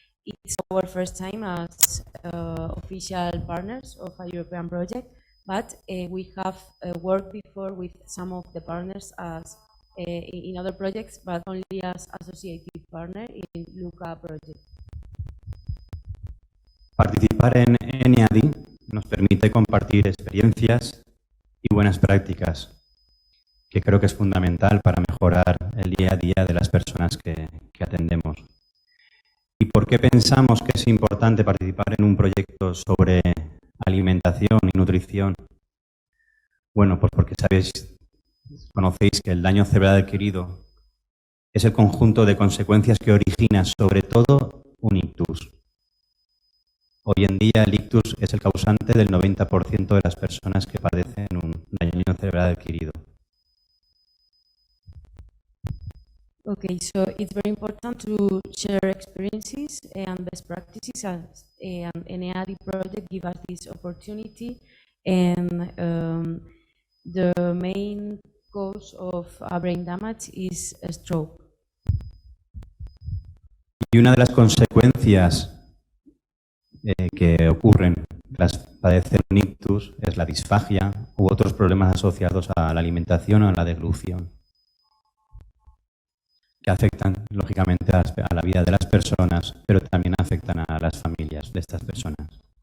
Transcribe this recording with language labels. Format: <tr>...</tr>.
<en>It's our first time as official partners of a European project, but we have worked before with some of the partners as in other projects, but only as associated partner in Luca project.</en> <es>Participar en ENEADI nos permite compartir experiencias y buenas prácticas, que creo que es fundamental para mejorar el día a día de las personas que atendemos. ¿Y por qué pensamos que es importante participar en un proyecto sobre alimentación y nutrición? Bueno, pues porque conocéis que el daño cerebral adquirido es el conjunto de consecuencias que origina sobre todo un ictus. Hoy en día el ictus es el causante del 90% de las personas que padecen un daño cerebral adquirido.</es> <en>Okay, so it's very important to share experiences and best practices, as an ENEADI project give us this opportunity, and the main cause of brain damage is a stroke.</en> <es>Y una de las consecuencias que ocurren tras padecer un ictus es la disfagia u otros problemas asociados a la alimentación o a la deglución, que afectan lógicamente a la vida de las personas, pero también afectan a las familias de estas personas.</es>